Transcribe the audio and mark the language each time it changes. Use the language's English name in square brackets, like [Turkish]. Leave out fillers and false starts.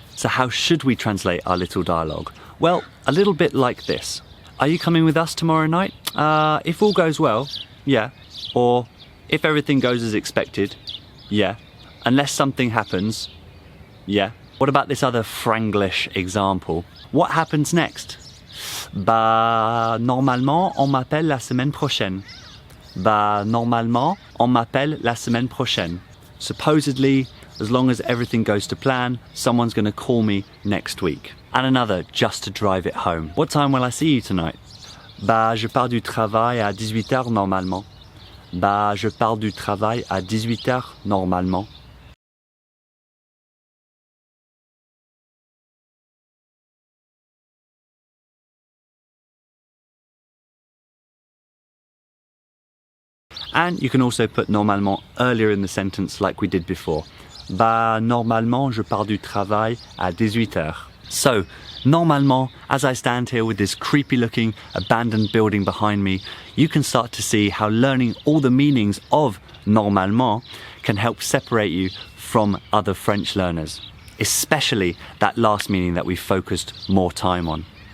[English] So how should we translate our little dialogue? Well, a little bit like this. Are you coming with us tomorrow night? If all goes well, yeah. Or if everything goes as expected, yeah. Unless something happens, yeah. What about this other Franglish example? What happens next? [French] Bah, normalement, on m'appelle la semaine prochaine. Bah, normalement, on m'appelle la semaine prochaine. [English] Supposedly, as long as everything goes to plan, someone's going to call me next week. And another just to drive it home. What time will I see you tonight? [French] Bah, je pars du travail à 18h normalement. Bah, je pars du travail à 18h normalement. [English] And you can also put normalement earlier in the sentence like we did before. [French] Bah, normalement, je pars du travail à 18h. [English] So, normalement, as I stand here with this creepy looking abandoned building behind me, you can start to see how learning all the meanings of normalement can help separate you from other French learners, especially that last meaning that we focused more time on.